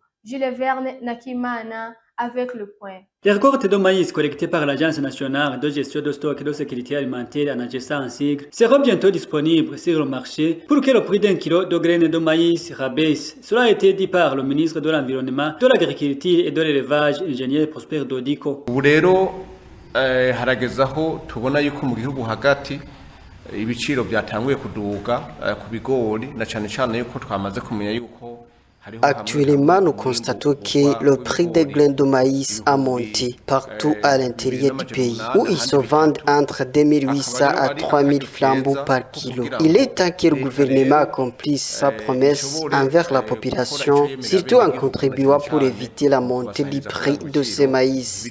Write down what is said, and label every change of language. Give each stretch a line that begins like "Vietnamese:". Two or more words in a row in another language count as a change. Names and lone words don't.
French: Jules Verne Nakimana avec le point. Les récoltes de maïs collectées par l'Agence nationale de gestion de stock et de sécurité alimentaire ANAGESA en sigle seront bientôt disponibles sur le marché pour que le prix d'un kilo de graines de maïs rabaisse. Cela a été dit par le ministre de l'Environnement, de l'Agriculture et de l'Élevage, ingénieur Prosper Dodico.
Rundi: Ubu rero harageze aho tubona yuko mu gihugu hagati ibiciro byatanguye kuduga ku bigori na cyane cyane yuko twamaze kumenya yuko.
French: Actuellement, nous constatons que le prix des graines de maïs a monté partout à l'intérieur du pays, où ils se vendent entre 2800 à 3000 francs par kilo. Il est temps que le gouvernement accomplisse sa promesse envers la population, surtout en contribuant pour éviter la montée du prix de ces maïs.